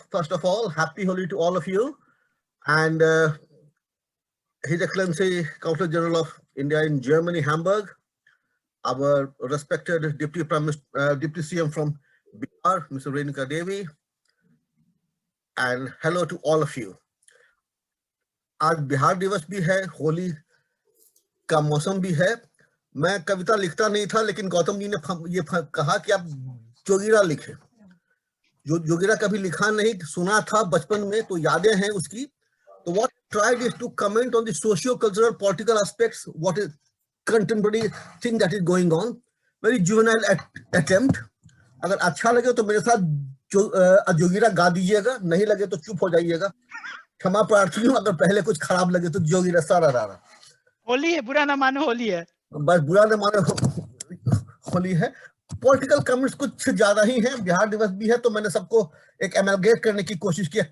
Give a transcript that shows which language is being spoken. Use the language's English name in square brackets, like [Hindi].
[English] First of all, happy Holi to all of you, and His Excellency Consulate General of India in Germany, Hamburg, our respected Deputy CM from Bihar, Mr. Renu Devi, and hello to all of you. [Hindi] आज बिहार दिवस भी है, होली का मौसम भी है. मैं कविता लिखता नहीं था, लेकिन गौतम जी ने ये कहा कि आप जोगिरा लिखें. जोगिरा कभी लिखा नहीं, सुना था बचपन में, तो यादें हैं उसकी. [English] तो what I tried is to comment on the socio-cultural political aspects, what is contemporary thing that is going on. Very juvenile attempt. [Hindi] अगर अच्छा लगे तो मेरे साथ जोगिरा गा दीजिएगा, नहीं लगे तो चुप हो जाइएगा. क्षमा प्रार्थी हूँ अगर पहले कुछ खराब लगे तो. जोगिरा सारा रारा. होली है, बुरा ना मानो होली है. बस बुरा ना मानो होली है. पॉलिटिकल कमेंट्स कुछ ज्यादा ही हैं. बिहार दिवस भी है तो मैंने सबको एक एमलगेट करने की कोशिश की है.